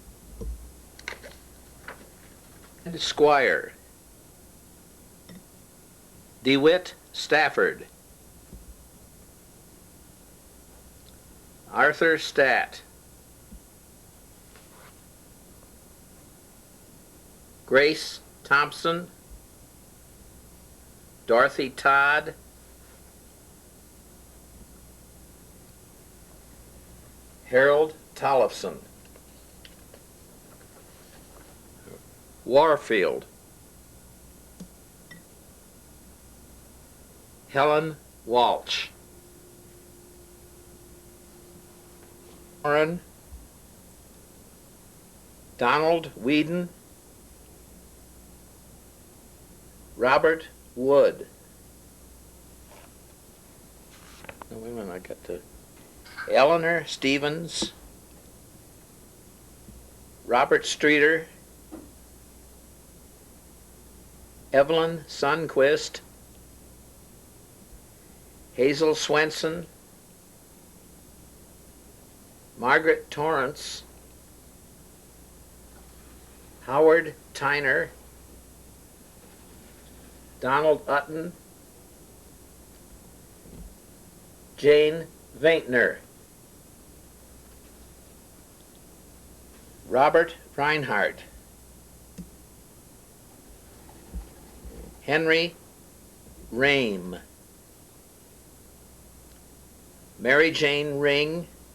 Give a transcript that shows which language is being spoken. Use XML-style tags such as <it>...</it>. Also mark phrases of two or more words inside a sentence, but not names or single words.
<en>And Squire. DeWitt Stafford. Arthur Statt. Grace Thompson. Dorothy Todd. Harold Tollefson. Warfield. Helen Walsh. Warren. Donald Whedon. Robert Wood. No, wait a minute, I got to. Eleanor Stevens. Robert Streeter. Evelyn Sunquist. Hazel Swenson. Margaret Torrance, Howard Tyner, Donald Utton, Jane Vintner, Robert Reinhart, Henry Rame, Mary Jane Ring,</en>